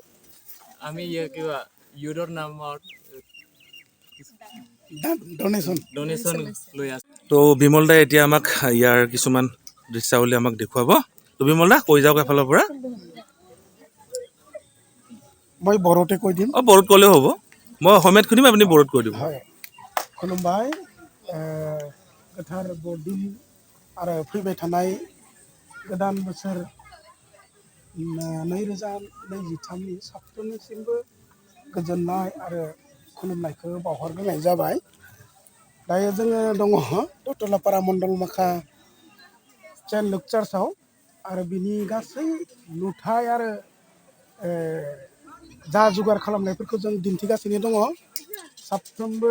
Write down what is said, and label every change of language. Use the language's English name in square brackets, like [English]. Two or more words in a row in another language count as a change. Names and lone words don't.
[Assamese] আমি কিবা ইউৰৰ নামত ডনেশ্যন লৈ আছো তো বিমল দাই এতিয়া আমাক ইয়াৰ কিছুমান দৃশ্যাৱলী আমাক দেখুৱাব তো বিমল দা কৈ যাওক এফালৰ পৰা মই বড়োতে কৈ দিম বড়োত ক'লেও হ'ব মই অসমীয়াত শুনিম আপুনি বড়োত কৈ দিব [Bodo] হয় खुलुमबाय गोथार बरदिन आरो फैबाय थानाय गोदान बोसोर 2023 नि साफ्रोमनिसिमबो गोजोननाय आरो खुलुमनायखौ बावहरग्रोनाय जाबाय दायो जोङो दङ टटलापारा मण्डल माखा सेन्ट लुक चार्चआव आरो बिनि गासै नुथाय आरो जा जुगार खालामनायफोरखौ जों दिन्थिगासिनो दङ साफ्रोमबो